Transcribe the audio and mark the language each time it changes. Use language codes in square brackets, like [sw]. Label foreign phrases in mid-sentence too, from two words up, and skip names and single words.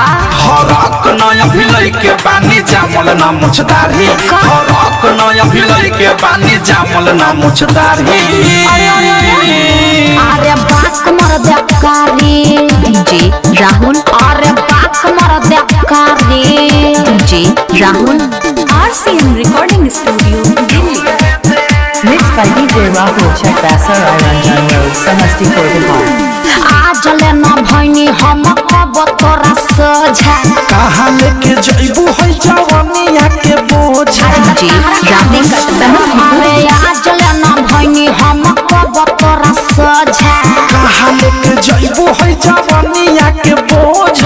[bho] हरक नया भिलई के बानी जामल ना मुछदारी हरक नया भिलई के बानी जामल ना मुछदारी अरे बाक मर दकारी डीजे राहुल अरे बाक मर दकारी डीजे राहुल [en] RCM Recording Studio, Delhi. Mixed by DJ Rahul Chakbasar Iranjan Road, Samastipur, Bihar. [bho] आज ले न भैनी हम कब तोरा सोझा कहाँ लेके जइबू है जवानिया के बोझा डीजे राहुल अरे आज ले न भैनी हम कब तोरा सोझा कहाँ लेके जइबू है जवानिया के बोझा